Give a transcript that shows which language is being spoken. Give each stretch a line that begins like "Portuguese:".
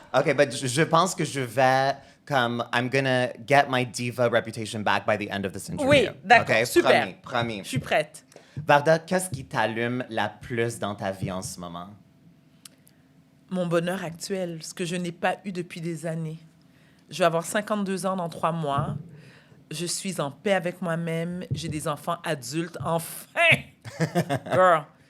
English: Okay, but
French: je pense que je vais...
English: I'm gonna get my diva reputation back by the end of this interview.
French: Oui, d'accord, okay? super. Promis. Je suis prête. Varda, qu'est-ce qui t'allume la plus dans ta vie en ce moment? Mon bonheur actuel, ce que je n'ai pas eu depuis des années. Je vais avoir 52 ans dans 3 mois. Je suis en paix avec moi-même. J'ai des enfants adultes, enfin! Girl!